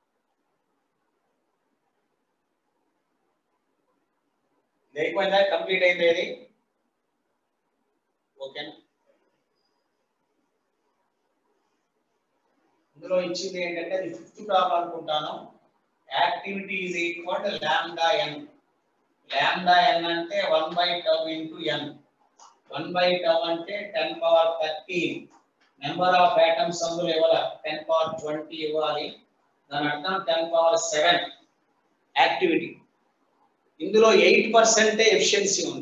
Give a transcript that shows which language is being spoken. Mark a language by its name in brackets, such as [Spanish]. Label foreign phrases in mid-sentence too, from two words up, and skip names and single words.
[Telugu] లేకపోయిందా కంప్లీట్ అయింది అది ఓకేనా. ఇందులో ఇచ్చింది ఏంటంటే అది 5th ప్రాబ్లం అనుకుంటాను. [English] activity is equal to λn. [Telugu] λn అంటే 1/τ ఇంటూ n. 1/τ అంటే 10⁻13. [English] number of atoms [Telugu] అందులో ఇవ్వాలి 10⁻20 ఇవ్వాలి. దాని అర్థం 10⁻7 యాక్టివిటీ. ఇందులో 8% ఎఫిషియన్సీ ఉంది.